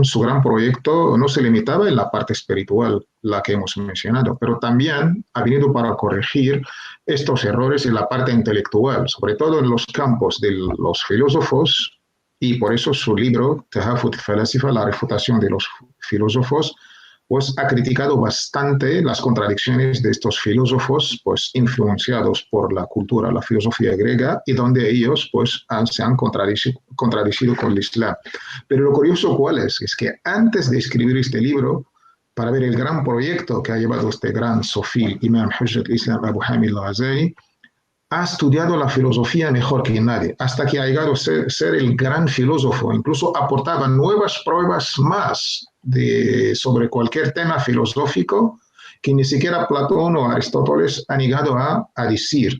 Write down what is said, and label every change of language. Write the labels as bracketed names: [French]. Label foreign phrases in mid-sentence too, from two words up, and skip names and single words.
[Spanish] Su gran proyecto no se limitaba en la parte espiritual, la que hemos mencionado, pero también ha venido para corregir estos errores en la parte intelectual, sobre todo en los campos de los filósofos, y por eso su libro, Tahafut al-Falasifa, la refutación de los filósofos, pues ha criticado bastante las contradicciones de estos filósofos, pues influenciados por la cultura, la filosofía griega, y donde ellos pues se han contradecido con el Islam. Pero lo curioso cuál es que antes de escribir este libro, para ver el gran proyecto que ha llevado este gran sofí, Imam Hujjat al-Islam Abu Hamid al-Ghazali, ha estudiado la filosofía mejor que nadie, hasta que ha llegado a ser el gran filósofo. Incluso aportaba nuevas pruebas más sobre cualquier tema filosófico que ni siquiera Platón o Aristóteles han llegado a decir.